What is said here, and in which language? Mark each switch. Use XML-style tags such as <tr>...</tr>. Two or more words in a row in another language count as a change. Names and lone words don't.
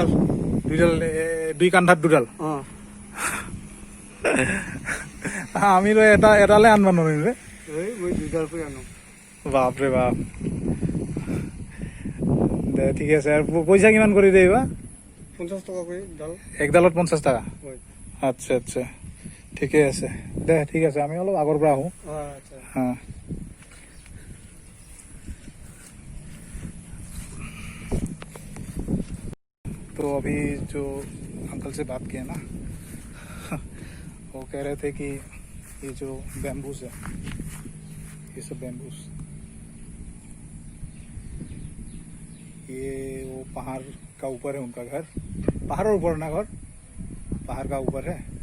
<as>দুই কান্ধাত দুডাল আমি তো এটালে আনবা নোৱাৰিম ৰে মই দুইডাল কৰি আনো বাপৰে বাপ দে ঠিক আছে আৰু পইচা কিমান কৰি দেবা 50 টকা কৰি ডাল একডালত 50 টাকা হয় আচ্ছা আচ্ছা ঠিকে আছে দে ঠিক আছে আমি অলপ আগৰ পৰা আহো আচ্ছা</as> <hi>हाँ तो अभी जो अंकल से बात किया ना वो कह रहे थे कि ये जो बैम्बूस है ये सब बैम्बूस ये वो पहाड़ का ऊपर है उनका घर पहाड़ ऊपर ना घर पहाड़ का ऊपर है</hi>